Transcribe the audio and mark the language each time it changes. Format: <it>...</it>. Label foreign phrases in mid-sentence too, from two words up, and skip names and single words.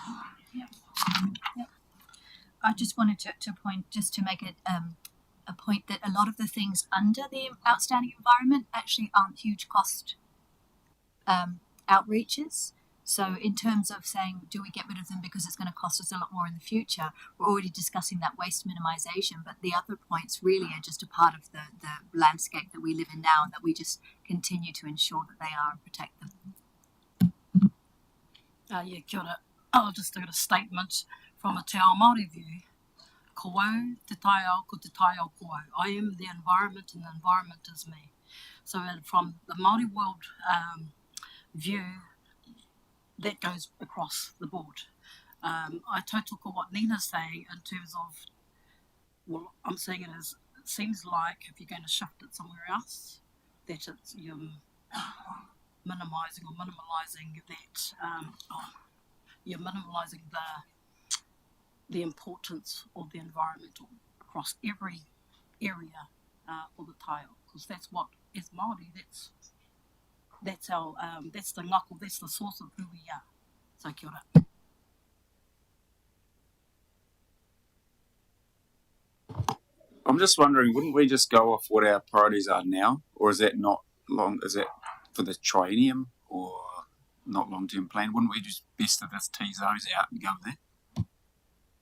<en>I just wanted to point, just to make it a point, that a lot of the things under the outstanding environment actually aren't huge cost outreaches. So in terms of saying, do we get rid of them because it's going to cost us a lot more in the future, we're already discussing that waste minimisation, but the other points really are just a part of the landscape that we live in now, and that we just continue to ensure that they are and protect them.</en> <mi>Kia ora.</mi> <en>I'll just give a statement from a</en> <mi>te ao Māori</mi> <en>view.</en> <mi>Ko au, te tai ao, ko te tai ao ko au.</mi> <en>I am the environment and the environment is me. So from the Māori world view, that goes across the board. I tautoko what Nina's saying in terms of, well, I'm saying it as, it seems like if you're going to shift it somewhere else, that it's you're minimising or minimalising that, you're minimalising the importance of the environmental across every area for the taio, because that's what, as Māori, that's our that's the ngako, that's the source of who we are.</en> <mi>So kia ora.</mi> <en>I'm just wondering, wouldn't we just go off what our priorities are now, or is that not long? Is that for the triennium or not long-term plan? Wouldn't we just best of us tease those out and go with that?</en>